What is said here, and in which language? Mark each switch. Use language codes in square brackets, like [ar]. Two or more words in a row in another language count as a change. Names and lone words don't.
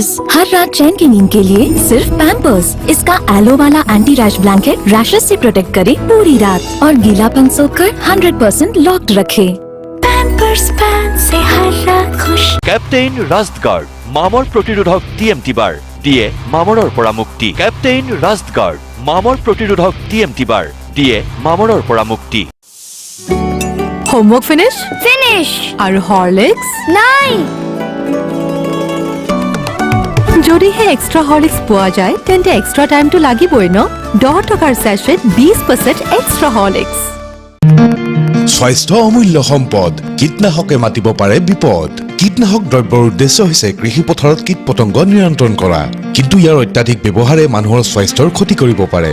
[hi] हर रात चैन की नींद के लिए सिर्फ पैम्पर्स। इसका एलो वाला [en] anti rash blanket [hi] रैशेस से प्रोटेक्ट करे पूरी रात और गीलापन सोखकर 100% लॉक्ड रखे। पैम्पर्स पैन से हर रात खुश। [as] कैप्टेन रास्ट गार्ड মামৰ প্ৰতিৰোধক TMT बार দিয়ে মামৰৰ পৰা মুক্তি। कैप्टेन रास्ट गार्ड মামৰ প্ৰতিৰোধক TMT बार দিয়ে মামৰৰ পৰা মুক্তি। [en] homework finish [hi] और हॉर्लिक्स नहीं। [as] যদিহে এক্সট্ৰা হৰলিক্স পোৱা যায়, তেন্তে এক্সট্ৰা টাইমটো লাগিবই ন। 10 টকাৰ ছেচেট 20% এক্সট্ৰা হৰলিক্স। স্বাস্থ্য অমূল্য সম্পদ, কীটনাশকে মাতিব পাৰে বিপদ। কীটনাশক দ্ৰব্যৰ উদ্দেশ্য হৈছে কৃষি পথাৰত কীট পতংগ নিয়ন্ত্ৰণ কৰা, কিন্তু ইয়াৰ অত্যাধিক ব্যৱহাৰে মানুহৰ স্বাস্থ্যৰ ক্ষতি কৰিব পাৰে।